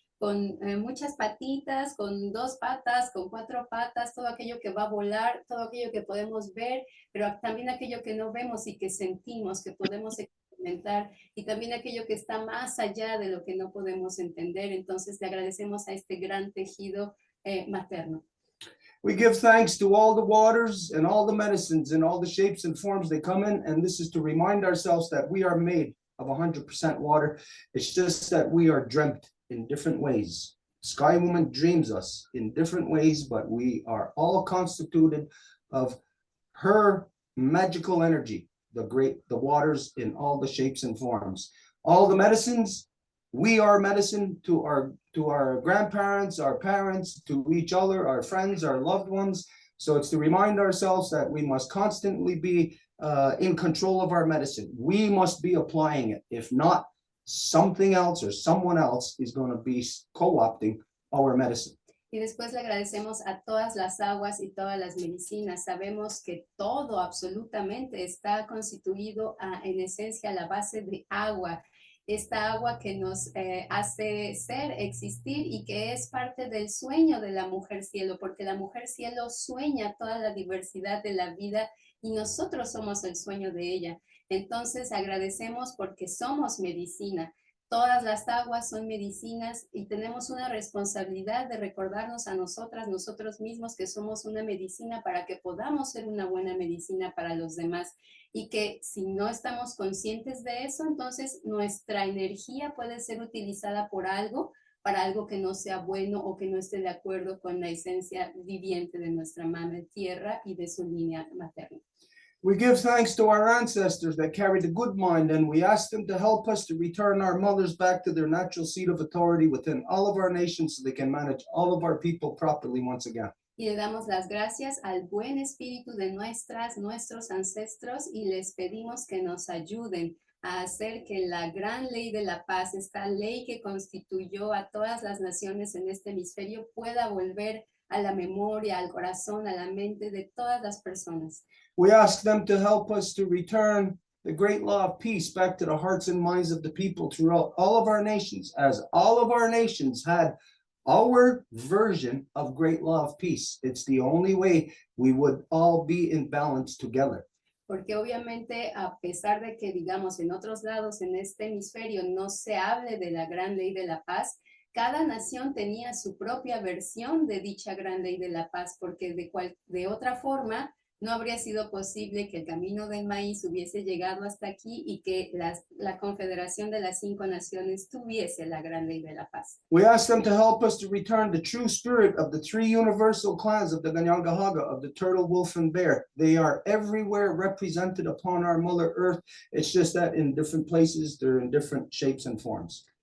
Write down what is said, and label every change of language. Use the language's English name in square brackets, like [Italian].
[Spanish] con muchas patitas, con 2 patas, con 4 patas, todo aquello que va a volar, todo aquello que podemos ver, pero también aquello que no vemos y que sentimos, que podemos experimentar, y también aquello que está más allá de lo que no podemos entender. Entonces le agradecemos a este gran tejido materno. [English] We give thanks to all the waters and all the medicines and all the shapes and forms they come in, and this is to remind ourselves that we are made of 100% water. It's just that we are dreamt in different ways. Sky Woman dreams us in different ways, but we are all constituted of her magical energy, the waters in all the shapes and forms. All the medicines, we are medicine to our grandparents, our parents, to each other, our friends, our loved ones. So it's to remind ourselves that we must constantly be in control of our medicine. We must be applying it. If not, something else or someone else is going to be co-opting our medicine. [Spanish] Y después le agradecemos a todas las aguas y todas las medicinas. Sabemos que todo absolutamente está constituido en esencia a la base de agua. Esta agua que nos hace ser, existir y que es parte del sueño de la mujer cielo, porque la mujer cielo sueña toda la diversidad de la vida y nosotros somos el sueño de ella. Entonces agradecemos porque somos medicina. Todas las aguas son medicinas y tenemos una responsabilidad de recordarnos a nosotros mismos que somos una medicina para que podamos ser una buena medicina para los demás. Y que si no estamos conscientes de eso, entonces nuestra energía puede ser utilizada para algo que no sea bueno o que no esté de acuerdo con la esencia viviente de nuestra madre tierra y de su línea materna. [English] We give thanks to our ancestors that carried the good mind, and we ask them to help us to return our mothers back to their natural seat of authority within all of our nations so they can manage all of our people properly once again. [Spanish] Y le damos las gracias al buen espíritu de nuestros ancestros y les pedimos que nos ayuden a hacer que la gran ley de la paz, esta ley que constituyó a todas las naciones en este hemisferio, pueda volver a la memoria, al corazón, a la mente de todas las personas. [English] We ask them to help us to return the great law of peace back to the hearts and minds of the people throughout all of our nations, as all of our nations had our version of great law of peace. It's the only way we would all be in balance together. [Spanish] Porque obviamente a pesar de que digamos en otros lados en este hemisferio no se hable de la gran ley de la paz, cada nación tenía su propia versión de dicha gran ley de la paz, porque de otra forma no habría sido posible que el camino del maíz hubiese llegado hasta aquí y que la confederación de las 5 naciones tuviese la gran ley de la paz. [English] We ask them to help us to return the true spirit of the 3 universal clans of the Ganyangahaga, of the turtle, wolf, and bear. They are everywhere represented upon our Mother Earth. It's just that in different places, they're in different shapes and forms.